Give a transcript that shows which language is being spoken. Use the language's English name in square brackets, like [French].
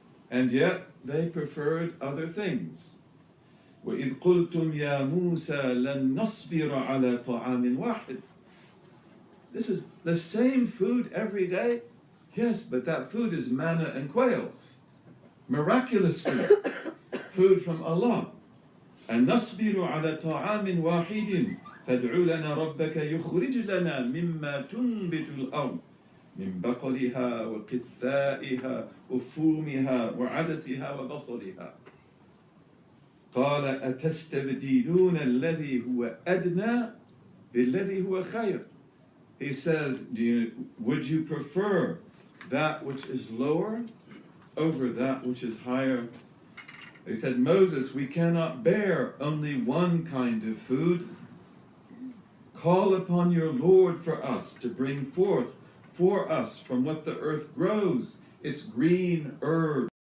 [English] And yet they preferred other things. [Arabic] وَإِذْ قُلْتُمْ يَا مُوسَى لَن نَصْبِرَ عَلَى طَعَامٍ وَاحِدٍ. [English] This is the same food every day? Yes, but that food is manna and quails. Miraculous food. Food from Allah. [Arabic] أَن نَصْبِرُ عَلَى طَعَامٍ وَاحِدٍ فَادْعُ لَنَا رَبَّكَ يُخْرِجْ لَنَا مِمَّا تُنْبِتُ الْأَرْضُ من بقلها وقثائها وفومها وعدسها وبصلها. قال أتستبدلون الذي هو أدنى بِالَّذِي هُوَ خَيْرٌ. [English] He says, would you prefer that which is lower over that which is higher? He said, Moses, we cannot bear only one kind of food. Call upon your Lord for us to bring forth for us from what the earth grows, its green herbs.